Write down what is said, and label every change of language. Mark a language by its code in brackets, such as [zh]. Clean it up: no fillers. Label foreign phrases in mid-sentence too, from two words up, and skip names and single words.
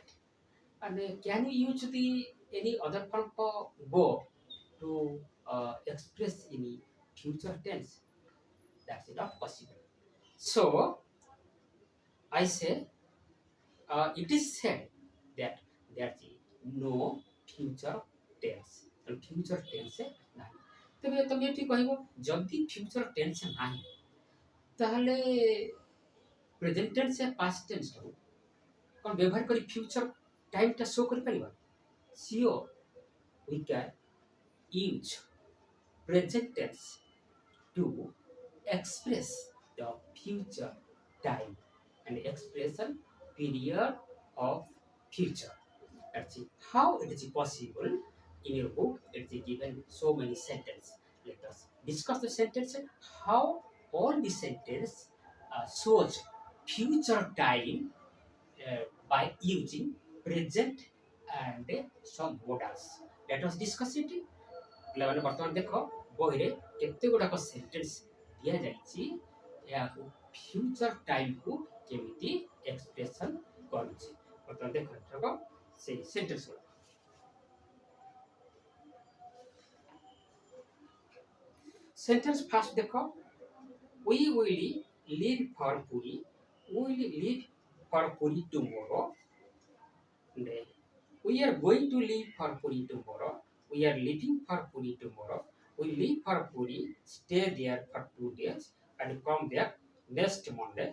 [en] And can we use the any other form for go to express any future tense? That's not possible. So I say it is said that there is no future tense. And future tense [or] ନାହିଁ. ତେବେ ତମେ ଏଠି କହିବ ଯଦି [en] future tense [or] ନାହିଁ ତାହେଲେ [en] present tense [or] या [en] past tense [or] କୁ କ'ଣ ବ୍ୟବହାର କରି [en] future time [or] ଟା ଶୋ କରିପାରିବା? [en] Sure, we can use present tense to express the future time and expression period of future. Let's see how it is possible. In your book, it is given so many sentences. Let us discuss the sentence. How all the sentence shows future time by using present and some modals. Let us discuss it. [or] ପିଲାମାନେ ବର୍ତ୍ତମାନ ଦେଖ ବହିରେ କେତେ ଗୁଡ଼ାକ ସେଣ୍ଟେନ୍ସ ଦିଆଯାଇଛି ଏହାକୁ [en] future timeକୁ [or] କେମିତି ଏକ୍ସପ୍ରେସନ୍ କରୁଛି ବର୍ତ୍ତମାନ ଦେଖ ଏଥରକ ସେଇ ସେଣ୍ଟେନ୍ସ ଗୁଡ଼ା [en] sentence first [or] ଦେଖ [en] we will leave for Puri tomorrow. We are going to leave for Puri tomorrow. We are leaving for Puri tomorrow. We leave for Puri, stay there for 2 days, and come back next Monday.